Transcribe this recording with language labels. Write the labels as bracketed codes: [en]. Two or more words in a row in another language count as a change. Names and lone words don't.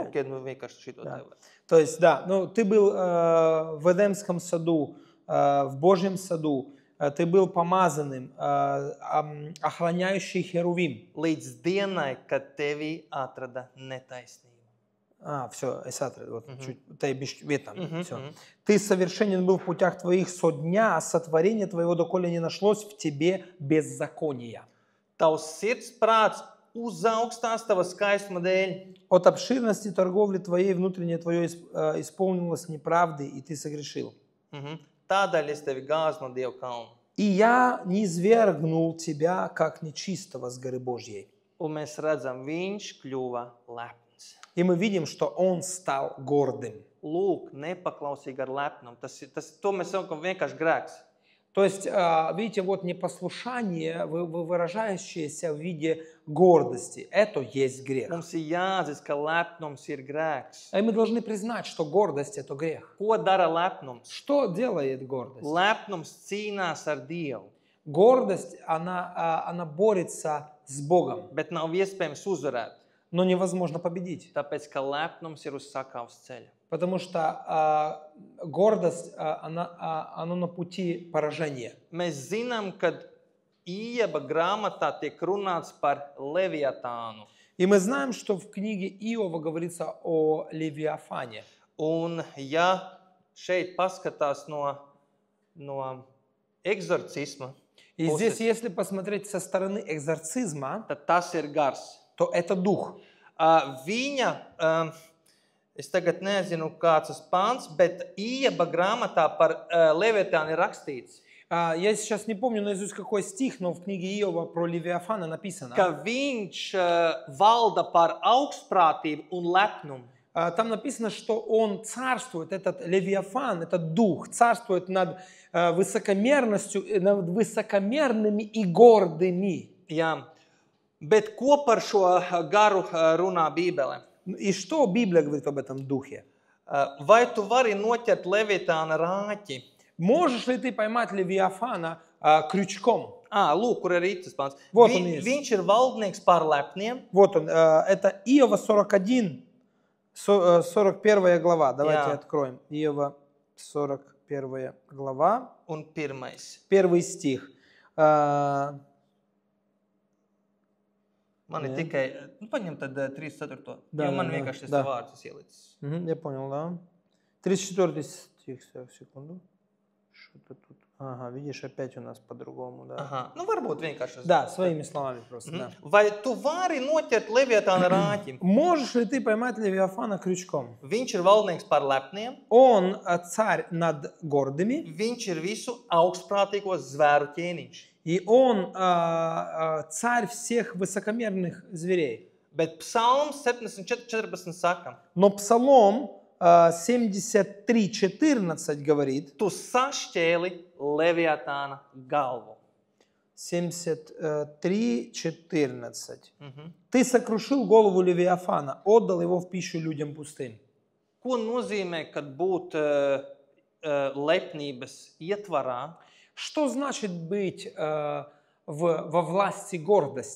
[ru] Окей, ну [lv] vienkārši šito [ru] Да. [lv] tev. [ru] То есть, да, ну, ты был в Эдемском саду, в Божьем саду, ты был помазанным, охраняющий херувим. [lv] Līdz dienai, kad tevī atrada netaisnību. [ru] Все, вот, чуть, все. Ты совершенен был в путях твоих со дня, а сотворение твоего доколе не нашлось в тебе беззакония. [lv] Tavs sirds prāts uzaugstās tava skaistuma dēļ. [ru] От обширности торговли твоей внутреннее твое исполнилось неправды, и ты согрешил. [lv] Tādēļ es tevi gāzu no Dieva kalna. [ru] И я низвергнул тебя, как нечистого с горы Божьей. [lv] Un mēs redzam, viņš kļuva lepns. [ru] И мы видим, что он стал гордым. [lv] Lūk, nepaklausīgi ar lepnumu. To mēs sakām vienkārši grēks. [ru] То есть, видите, вот непослушание, выражающееся в виде гордости, это есть грех. [lv] Mums ir jāatzīst, ka lepnums ir grēks. [ru] И мы должны признать, что гордость – это грех. [lv] Ko dara lepnums? [ru] Что делает гордость? [lv] Lepnums cīnās ar Dievu. [ru] Гордость, она борется с Богом, [lv] Bet nav iespējams uzvarēt. [ru] но невозможно победить. [lv] Tāpēc, ka lepnums ir uz sakavas ceļa. [ru] Потому что гордость, она на пути поражения. [lv] Mēs zinām, ka Ieba grāmatā tiek runāts par Leviatānu. [ru] И мы знаем, что в книге Иова говорится о Левиафане. [lv] Un ja šeit paskatās no eksorcisma, [ru] И здесь, если посмотреть со стороны экзорцизма, [lv] tad tas ir gars. [ru] то это дух. [lv] Viņa, es tagad nezinu, kāds tas pāns, bet Ieba grāmatā par Leviatānu ir rakstīts, [ru] Я сейчас не помню наизусть какой стих, но в книге Иова про Левиафана написано. [lv] ka viņš valda par augstprātību un lepnumu. [ru] Там написано, что он царствует, этот Левиафан, этот дух, царствует над высокомерностью, над высокомерными и гордыми. [lv] Jā, bet ko par šo garu runā Bībele? [ru] И что Библия говорит об этом духе? [lv] Vai tu vari noķert Leviatāna rāķi? [ru] Можешь ли ты поймать Левиафана крючком? [lv] Lūk, kur ir tas pāns. [ru] Вот он есть. [lv] Viņš ir valdnieks pār lepniem. [ru] Вот он, это Иова 41, 41 глава. Давайте откроем. Иова 41 глава. [lv] Un pirmais. [ru] Первый стих. [lv] Man ir tikai, paņem tad 34. [ru] Да, [lv] jo man [ru] да, [lv] vienkārši tas [ru] да. [lv] vārds ielicis. [ru] Я понял, да. 34 стих, секунду. Что-то тут. Ага, видишь, опять у нас по-другому, да. [lv] Aha. Nu, varbūt vienkārši. [ru] Да, своими словами просто, да. [lv] Vai tu vari noķert Leviatāna rāķi? [ru] Можешь ли ты поймать Левиафана крючком? [lv] Viņš ir valdnieks pār lepniem. [ru] Он царь над гордыми, [lv] Viņš ir visu augstprātīgo zvēru ķēniņš. [ru] и он царь всех высокомерных зверей. [lv] Bet Psalms 74:14 saka, [ru] Но Псалом 73:14 говорит, [lv] tu sašķēli Leviatāna galvu. [ru] 73:14. Ты сокрушил голову Левиафана, отдал его в пищу людям пустым. [lv] Ko nozīmē, kad būt lepnības ietvarā, [ru] Что значит быть во власти гордости